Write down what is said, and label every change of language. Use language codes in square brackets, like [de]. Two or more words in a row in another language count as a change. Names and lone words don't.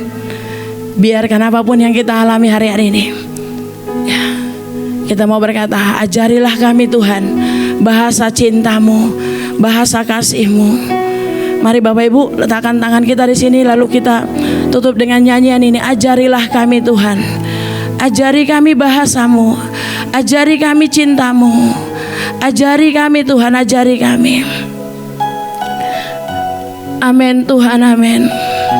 [id] Biarkan apapun yang kita alami hari-hari ini, ya, kita mau berkata, ajarilah kami Tuhan bahasa cintamu, bahasa kasihmu. Mari Bapak Ibu letakkan tangan kita di sini, lalu kita tutup dengan nyanyian ini. Ajarilah kami Tuhan, ajari kami bahasamu, ajari kami cintamu, ajari kami Tuhan, ajari kami. Amin Tuhan, amin.